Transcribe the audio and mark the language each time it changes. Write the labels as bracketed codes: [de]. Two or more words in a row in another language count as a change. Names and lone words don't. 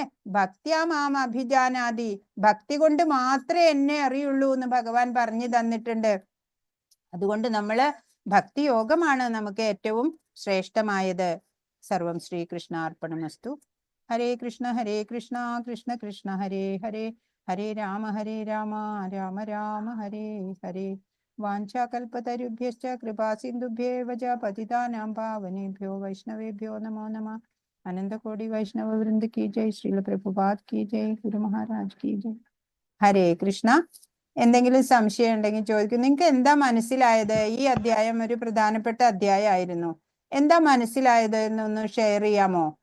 [sa] ഭക്ത്യാ മാം അഭിജാനാതി, [ml] ഭക്തി കൊണ്ട് മാത്രമേ എന്നെ അറിയുള്ളൂ എന്ന് ഭഗവാൻ പറഞ്ഞു തന്നിട്ടുണ്ട്. അതുകൊണ്ട് നമ്മള് ഭക്തി യോഗമാണ് നമുക്ക് ഏറ്റവും ശ്രേഷ്ഠമായത്. [sa] സർവം ശ്രീകൃഷ്ണാർപ്പണമസ്തു. ഹരേ കൃഷ്ണ കൃഷ്ണ കൃഷ്ണ ഹരേ ഹരേ, ഹരേ രാമ രാമ രാമ ഹരേ ഹരേ. വാഞ്ചാകൽപതരുഭ്യശ്ച കൃപാസിന്ധുഭ്യേവ ച പതിതാനാം പാവനേഭ്യോ വൈഷ്ണവേഭ്യോ നമോ നമഃ. [hi] अनन्तकोटि वैष्णव वृन्द की जय। श्रील प्रभुपाद की जय. गुरु महाराज की जय. [sa] ഹരേ കൃഷ്ണ. [ml] എന്തെങ്കിലും സംശയം ഉണ്ടെങ്കിൽ ചോദിക്കും. നിങ്ങൾക്ക് എന്താ മനസ്സിലായത്? ഈ അധ്യായം ഒരു പ്രധാനപ്പെട്ട അധ്യായമായിരുന്നു. എന്താ മനസ്സിലായത് എന്നൊന്ന് ഷെയർ ചെയ്യാമോ?